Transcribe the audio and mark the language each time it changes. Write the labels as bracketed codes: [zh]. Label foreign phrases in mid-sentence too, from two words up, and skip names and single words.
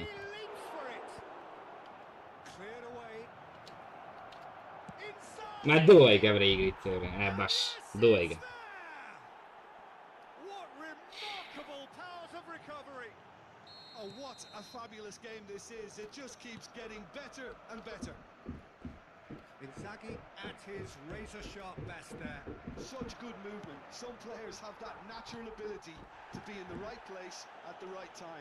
[en] He leaps for it. Cleared away. [sr] Ma duvaj ga bre igrice, bre. Baš, duvaj ga. [en] What chess game this is. It just keeps getting better and better. Inzaghi at his razor-sharp best there. Such good movement. Some players have that natural ability to be in the right place at the right time.